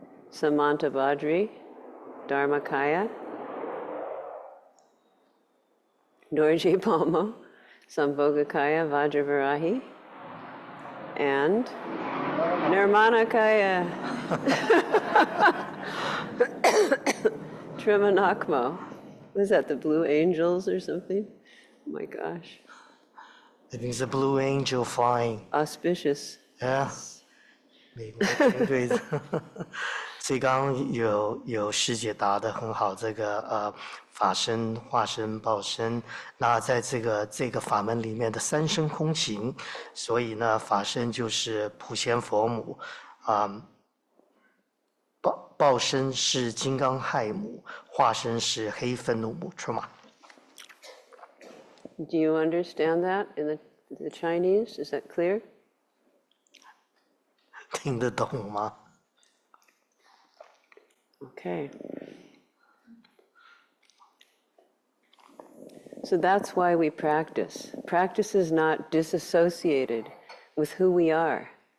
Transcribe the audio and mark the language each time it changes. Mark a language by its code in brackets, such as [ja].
[en] Samantabhadri, Dharmakaya, Dorje Palmo, Sambhogakaya, Vajravarahi, and Nirmanakaya, Troma Nagmo. Was that the Blue Angels or something? Oh my gosh. I think it's a blue angel flying. Auspicious. [zh] Yeah. 美国军队的。所以刚刚有师姐答得很好，这个法身、化身、报身，那在这个法门里面的三身空情，所以呢，法身就是普贤佛母，报身是金刚亥母，化身是黑愤怒母 Troma。 [en] Do you understand that in the Chinese? Is that clear? [zh] 听得懂吗？ [en] Okay. So that's why we practice. Practice is not disassociated with who we are.